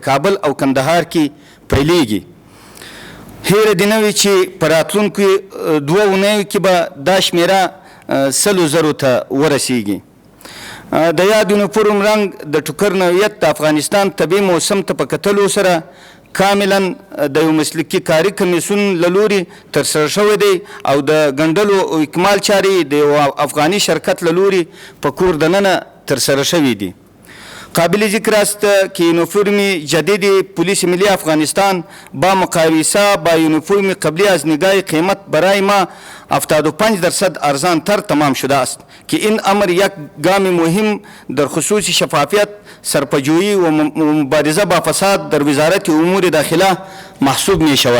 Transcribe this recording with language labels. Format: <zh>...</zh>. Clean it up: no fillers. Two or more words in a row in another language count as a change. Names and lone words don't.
<ps>کابل او کندهار کې پیلیږي هیره دې نه وي چې په راتلونکو 2 اونیو کې به دا شمېره 100,000 ته ورسیږي د یاد یونیفورم رنګ د ټوکر نوعیت د افغانستان طبیعي موسم ته په کتلو سره کاملا د یو مسلکي کاري کمیسیون له لوري ترسره شوی دی او د ګنډلو او اکمال چارې د یو افغاني شرکت له لوري په کور دننه ترسره شوي دي</ps> <fa>قابل ذکر است که یونیفرم جدید پلیس ملی افغانستان با مقایسه با یونیفرم قبلی از نگاه قیمت برای ما 75% ارزان تر تمام شده است که این امر یک گام مهم در خصوص شفافیت سرپجویی و مبارزه با فساد در وزارت امور داخله محسوب می شود.</fa>